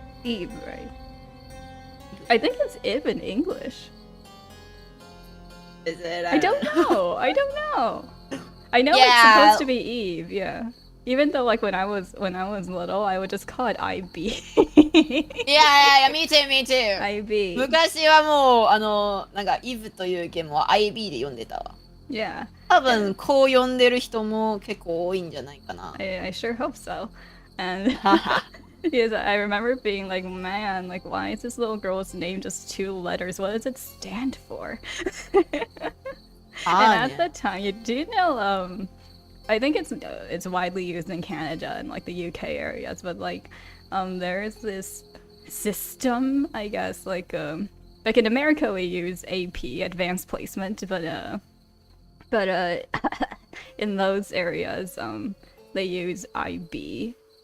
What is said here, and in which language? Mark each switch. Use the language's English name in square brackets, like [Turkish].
[English] Eve, right? I think it's Ib in English. Is it? I don't know. I don't know. I know it's supposed to be Eve, yeah. Even though like when I was little, I would just call it IB. Yeah, me too. IB. [Japanese] 昔はもうなんか Eve というゲームは IB で読んでたわ。 [English] Yeah. [Japanese] 多分こう読んでる人も結構多いんじゃないかな。 [English] I sure hope so. And yes, I remember being like, man, like why is this little girl's name just 2 letters? What does it stand for? And at the time, you do know, I think it's widely used in Canada and like the UK areas, but like there's this system, I guess, like in America we use AP, advanced placement, but in those areas they use IB.